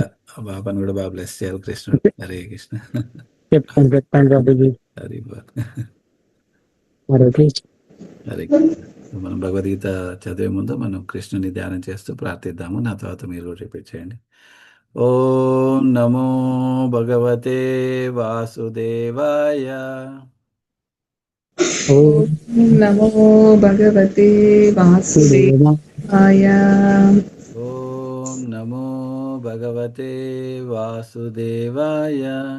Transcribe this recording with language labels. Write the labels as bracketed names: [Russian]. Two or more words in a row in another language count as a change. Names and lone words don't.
[Telugu] కూడా. ఆ పాపను కూడా బాగా బ్లెస్ చేయాలి కృష్ణుడు. హరే కృష్ణ. చెప్తాను ప్రభుజీ హరి గుడ్. హరే కృష్ణ హరే. మనం భగవద్గీత చదివే ముందు మనం కృష్ణుని ధ్యానం చేస్తూ ప్రార్థిద్దాము. నా తర్వాత మీరు కూడా రిపీట్ చేయండి. [Sanskrit] ओं नमो भगवते वासुदेवाय. ओं ओं नमो भगवते वासुदेवाय ओं नमो भगवते वासुदेवाय.